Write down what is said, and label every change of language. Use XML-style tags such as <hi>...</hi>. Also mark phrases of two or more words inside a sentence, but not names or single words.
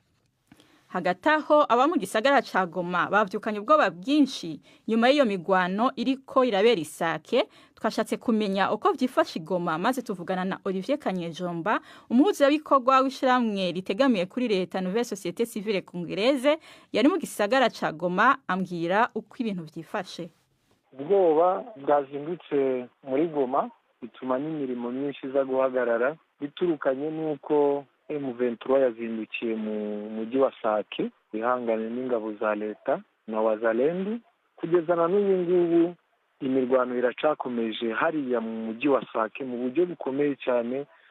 <rn>Hagati aho aba mu gisagara ca Goma bavyukanye ubwoba bwinshi nyuma y'iyo migwano iriko irabera Isake. Twashatse kumenya uko vyifashe Goma maze tuvugana na Olivier Kanyejomba, umuhuzabikorwa w'ishiramwe ritegamiye kuri leta Nouvelle Société Civile Congolaise, yari mu gisagara ca Goma, ambwira uko ibintu vyifashe.</rn> <rw>Ubwoba bwazindutse muri Goma bituma n'imirimo myinshi iza guhagarara, biturukanye n'uko M23 yazindukiye mu mujyi wa Sake bihanganye n'ingabo za leta na wazalendo. Kugeza na n'ubu ngubu imirwano iracakomeje hariya mu mujyi wa Sake mu buryo bukomeye cyane.</rw>